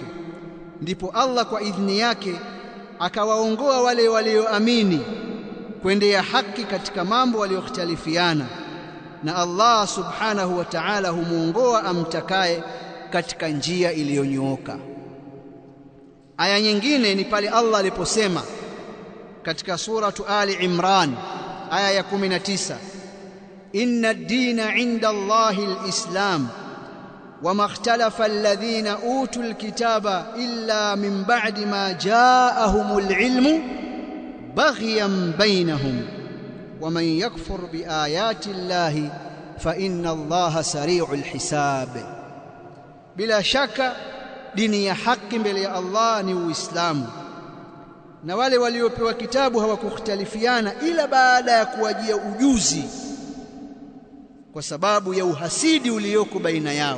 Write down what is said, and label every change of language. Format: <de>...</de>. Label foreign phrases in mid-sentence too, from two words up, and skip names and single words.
<sw>Ndipo Allah kwa idhini yake akawaongoa wale walioamini kuendea haki katika mambo waliyokhtalifiana, na Allah</sw> <ar>سبحانه وتعالى</ar> <sw>humuongoa amtakaye katika njia iliyonyooka. Aya nyingine ni pale Allah aliposema katika suratu Ali Imran aya ya 19,</sw> <ar>إن الدين عند الله الإسلام وما اختلف الذين أوتوا الكتاب إلا من بعد ما جاءهم العلم بغيا بينهم ومن يكفر بآيات الله فإن الله سريع الحساب.</ar> <sw>Bila shaka dini ya haki mbele ya Allah ni Uislamu, na wale waliopewa kitabu hawakukhtalifiana ila baada ya kuwajia ujuzi, kwa sababu ya uhasidi ulioko baina yao.</sw>